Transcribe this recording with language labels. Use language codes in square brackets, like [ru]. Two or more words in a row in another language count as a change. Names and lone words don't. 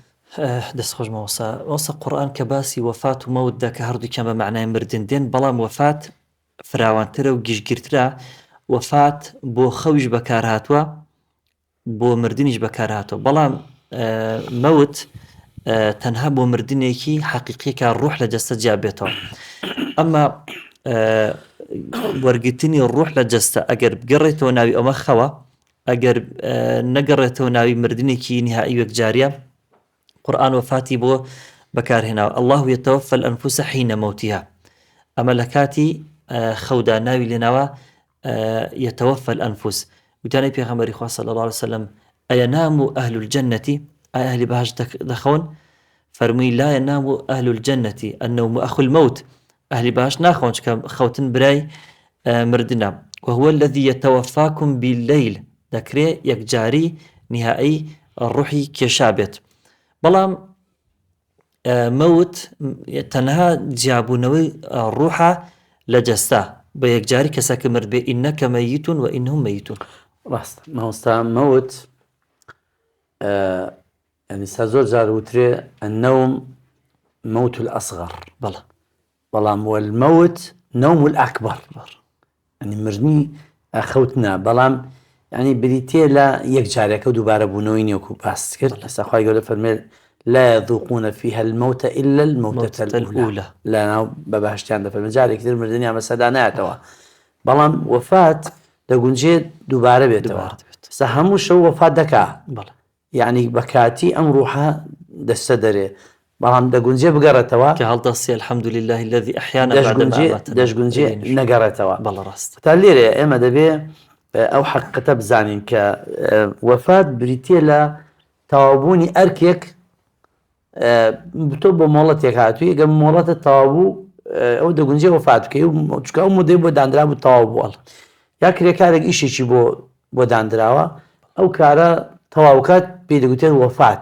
[ckb] دەست خۆش مەوەسا قورئان کە باسی وەفات و مەوت دەکە هەردووکیان بە معنای مردن دێن بەڵام وەفات فراوانترە و گشتگیرترە وەفات بۆ خەویش بەکار هاتووە بۆ مردنیش بەکار هاتووە بەڵام مەوت تەنها بۆ مردنێکی حەقیقیەکە ڕوح لە جەستە جیا بێتەوە ئەمما وەرگرتنی ڕوح لە جەستە ئەگەر بگەڕێتەوە ناوی ئەمە خەوە ئەگەر نەگەڕێتەوە ناوی مردنێکی نهایی وەکجاریە قورئان وەفاتی بۆ بەکارهێناوە [ar] الله يتوفى الأنفس حين موتها [ckb] ئەمە لە کاتی خەودا ناوی لێناوە [ar] يتوفى الأنفس [ckb] وتانەی پێغەمبەری خوا [ar] صلی الله عليه وسلم أينام أهل الجنة [ckb] ئایا ئەهلی بەهەشت دەخەون فەرمووی [ar] لا ينام أهل الجنة النوم أخو الموت [ckb] ئەهلی بەهەشت ناخەون چکە خەوتن برای مردنە [ar] وهو الذي يتوفاكم بالليل [ckb] دەکرێ یەکجاری نهایی ڕوحی کێشا بێت بەڵام مەوت تەنها جیابوونەوەی ڕوحە لە جەستە بە یەکجاری کەسەکە مرد بێ [ar] ئینەکە مەیتون و ئینهم مەیتون [ckb] ڕاستە مامۆستا مەوت يعني زۆر جار وترێ [ar] النوم موت الأصغر [ckb] بەڵام [ar] والموت نوم الأكبر [ckb] يعني مردنی خەوتنە بەڵام يعني بریتێ لە یەکجارێکە و دووبارە بوونەوەی نیوەکو باس کرد لەسا خوای گەورە فەرمێ [ar] لا يذوقون فيها الموت إلا الموتة الأولى [ckb] لا ناو بەباشتیان دەفەرمێ جارێکی تر مردنیان بەسەدا نایەتەوە بەڵام وەفات دەگونجێ دووبارە بێتەوە سا هەموو شەو وەفات دەکا يعني بەکاتی ئەم ڕوحە دەستە دەرێ بەڵام دەگونجێ بگەڕێتەوە کە هەڵدەستی [ar] الحمد لله الذي أحيانا بعد ما أماتنا [ckb] دەشگونجێ نەگەڕێتەوە بەڵێ ڕاست تا لێرە ئێمە دەبێ ئەو حەقیقەتە بزانین کە وەفات بریتیە لە تەواوبوونی ئەرکێک تۆ بۆ مۆڵەتێک هاتووی ئەگەر مۆڵەتە تەواوبوو ئەو دەگونجێ وەفات بکەی و چکە ئەو مودەی بۆ دانرا بوو تەواو بووە یا کرێکارێک ئیشێکی بۆ دانراوە ئەو کارە تەواوکات پێ دەگوتێت وەفات